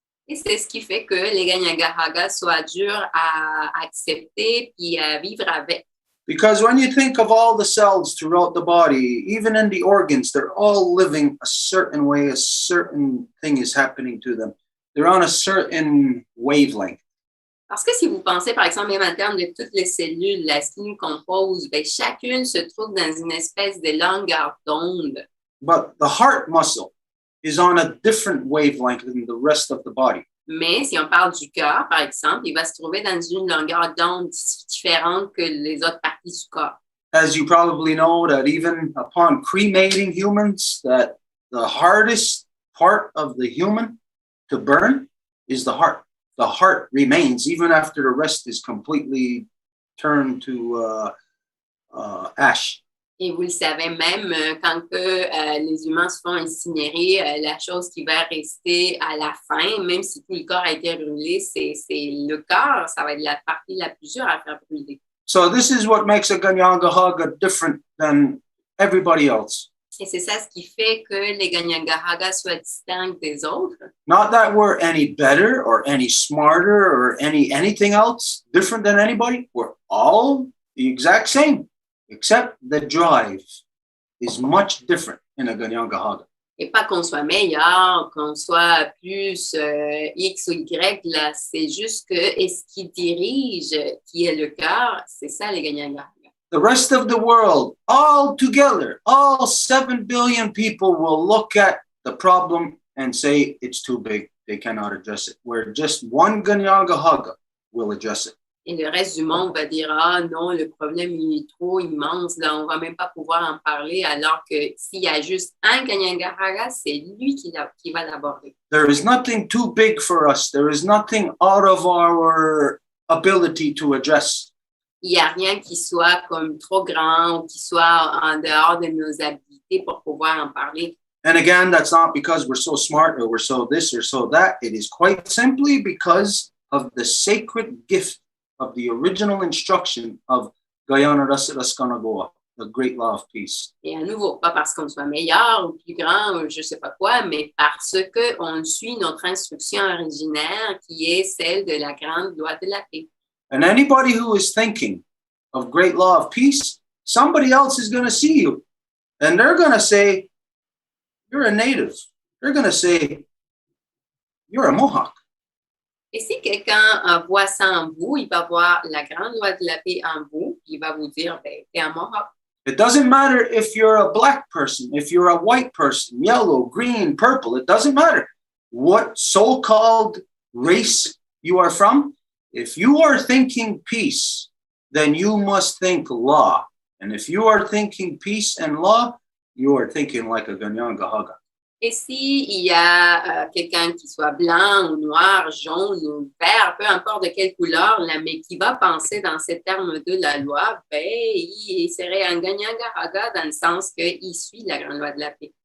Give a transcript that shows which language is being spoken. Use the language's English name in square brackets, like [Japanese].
[French] Et c'est ce qui fait que les Ganyangahaga soient durs à accepter puis à vivre avec. [English] Because when you think of all the cells throughout the body, even in the organs, they're all living a certain way, a certain thing is happening to them. They're on a certain wavelength. [French] Parce que si vous pensez, par exemple, même en termes de toutes les cellules, là, ce qui nous compose, ben, chacune se trouve dans une espèce de longueur d'onde. [English] But the heart muscle is on a different wavelength than the rest of the body. [French] Mais si on parle du cœur, par exemple, il va se trouver dans une longueur d'onde différente que les autres parties du corps. [English] As you probably know, that even upon cremating humans, that the hardest part of the human to burn is the heart. The heart remains even after the rest is completely turned to ash. [French] Et vous le savez même, quand les humains se font incinérer, la chose qui va rester à la fin, même si tout le corps a été brûlé, c'est le cœur. Ça va être la partie la plus dure à faire brûler. [English] So this is what makes a Ganyangahaga different than everybody else. [French] Et c'est ça ce qui fait que les Ganyangahaga soient distincts des autres. [English] Not that we're any better or any smarter or anything else different than anybody. We're all the exact same, except the drive is much different in a Ganyangahaga. [French] Et pas qu'on soit meilleur, qu'on soit plus X ou Y, là, c'est juste que ce qui dirige, qui est le cœur, c'est ça les Ganyangahaga. [English] The rest of the world, all together, all 7 billion people will look at the problem and say it's too big. They cannot address it. Where just one Ganyangahaga will address it. [French] Et le reste du monde va dire, ah non, le problème il est trop immense, là, on va même pas pouvoir en parler, alors que s'il y a juste un Ganyangahaga, c'est lui qui va l'aborder. [English] There is nothing too big for us. There is nothing out of our ability to address. [French] Il n'y a rien qui soit comme trop grand ou qui soit en dehors de nos habilités pour pouvoir en parler. [English] And again, that's not because we're so smart or we're so this or so that. It is quite simply because of the sacred gift of the original instruction of Gayana Raskanagawa, the great law of peace. [French] Et à nouveau, pas parce qu'on soit meilleur ou plus grand ou je ne sais pas quoi, mais parce qu'on suit notre instruction originaire qui est celle de la grande loi de la paix. [English] And anybody who is thinking of great law of peace, somebody else is going to see you. And they're going to say, you're a native. They're going to say, you're a Mohawk. [French] Et si quelqu'un voit ça en vous, il va voir la grande loi de la paix en vous, il va vous dire, ben, t'es un Mohawk. [English] It doesn't matter if you're a black person, if you're a white person, yellow, green, purple, it doesn't matter what so-called race you are from. If you are thinking peace, then you must think law. And if you are thinking peace and law, you are thinking like a Ganyangahaga. [French] Et s'il y a quelqu'un qui soit blanc ou noir, jaune ou vert, peu importe de quelle couleur, là, mais qui va penser dans ces termes de la loi, ben, il serait un Ganyangahaga dans le sens qu'il suit la grande loi de la paix.